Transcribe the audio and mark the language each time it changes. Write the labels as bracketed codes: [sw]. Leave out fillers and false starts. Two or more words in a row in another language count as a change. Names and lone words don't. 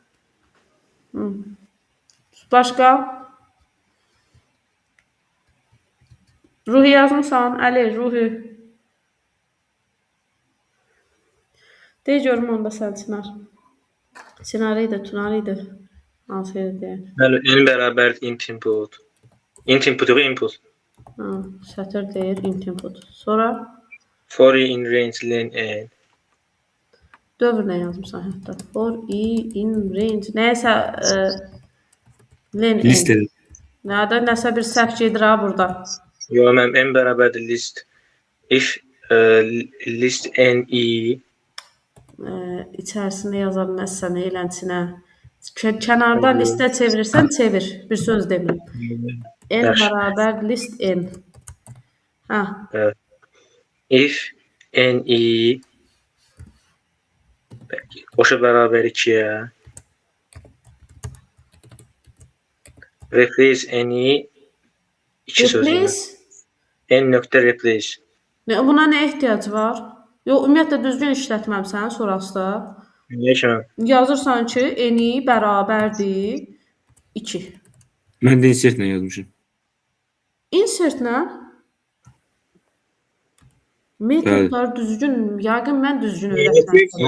[az] Başqa? Ruhi yazmısan? Əli, Ruhi. Deyə görüm onda sən Çınar. Çınarıydı, Tunarıydı. Hansı yerdə deyək? [en] Bəli, n bərabərdir int input. Int input yox, input. [az] Sətir deyir, [en] int input. [az] Sonra [en] For i in range len n. [az] dövr nə yazmısan hətta? [en] For i in range. [az] Nəyəsə [en] len n. [az] List edin. Nəsə bir səhv gedir ha burada. Yox, mən n bərabərdir list. [en] If list n i [az] İçərisində yaza bilməzsən elənçinə. Kənarda listə çevirirsən, çevir. Bir söz demirəm. N bərabər list n. [en] if n i [az] qoşa bərabər 2-yə [en] replace n i [az] 2 sözü. N nöqtə replace. Buna nə ehtiyac var? Yox, ümumiyyətlə düzgün işlətməmsən sonrası da. Niyə ki mən? Yazırsan ki, n-i bərabərdir 2. Mən də insertlə yazmışım. Insertlə metodlar düzgün, yəqin mən düzgün öyrətməmişəm.